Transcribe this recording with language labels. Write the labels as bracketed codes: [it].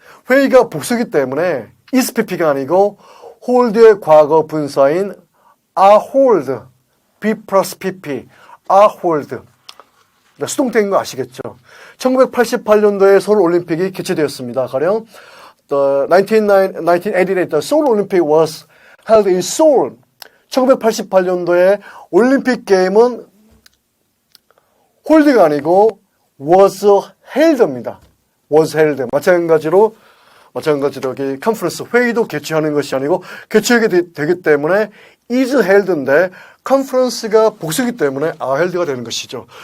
[ko] 회의가 복수기 때문에 is pp가 아니고 hold의 과거 분사인 are hold. be plus pp. are hold. 수동태인 거 아시겠죠? 1988년도에 서울 올림픽이 개최되었습니다. 가령 [en] the 1988 the Seoul Olympic was held in Seoul. [ko] 1988년도에 올림픽 게임은 홀드가 아니고 was held입니다. was held. 마찬가지로 여기 컨퍼런스 회의도 개최하는 것이 아니고 개최하게 되기 때문에 is held인데 컨퍼런스가 복수이기 때문에 are held가 되는 것이죠.